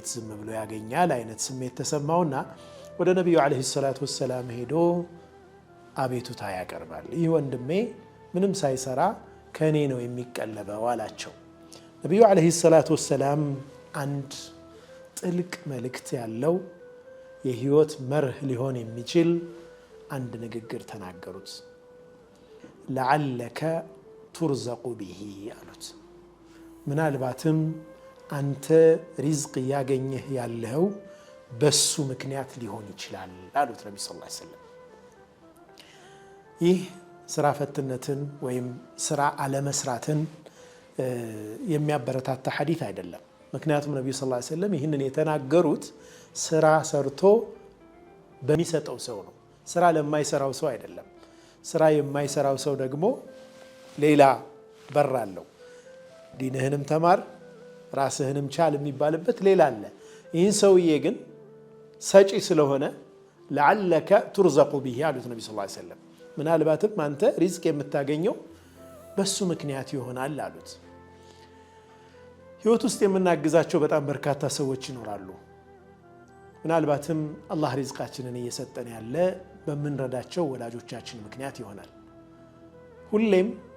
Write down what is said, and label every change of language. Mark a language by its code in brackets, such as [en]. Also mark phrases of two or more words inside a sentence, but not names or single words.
[am] ዝም ብሎ ያገኛል አይነት ስሜት ተሰማውና ወደ ነብዩ [ar] عليه الصلاة والسلام [am] ሄዶ አቤቱታ ያቀርባል ይወንድሜ ምንም ሳይሰራ ከኔ ነው የሚቀለበው አላቸው ነብዩ [ar] عليه الصلاة والسلام [am] አንድ ጥልቅ መልእክት ያለው የህይወት መርህ ሊሆን የሚችል አንድ ንግግር ተናገሩት [ar] لعلك ترزق به [am] አሉት ምናልባትም አንተ ሪዝቅ ያገኘህ ያለው በሱ ምክንያት ሊሆን ይችላል አሉት ነብዩ [ar] صلى الله عليه وسلم [am] ይህ ስራ ፈትነትን ወይም ስራ አለመስራትን የሚያበረታታ ሐዲስ አይደለም ምክንያቱም ነብዩ [ar] صلى الله عليه وسلم [am] ይህንን የተናገሩት ስራ ሰርቶ በሚሰጠው ሰው ነው ስራ ለማይሰራው ሰው አይደለም ስራ የማይሰራው ሰው ደግሞ ሌላ በራለው ዲንህንም ተማር ራስህንም ቻል የሚባልበት ሌላ አለ ይህን ሰውዬ ግን ሰጪ ስለሆነ [ar] لعلك ترزق به [am] አሉት ነብዩ [ar] صلى الله عليه وسلم [am] ምናልባትም አንተ ሪዝቅ የምታገኘው በሱ ምክንያት ይሆናል አሉት ህይወት ውስጥ የምናግዛቸው በጣም በርካታ ሰዎች ይኖራሉ ምናልባትም አላህ ሪዝቃችንን እየሰጠን ያለ በመንረዳቸው ወላጆቻችን ምክንያት ይሆናል ሁሌም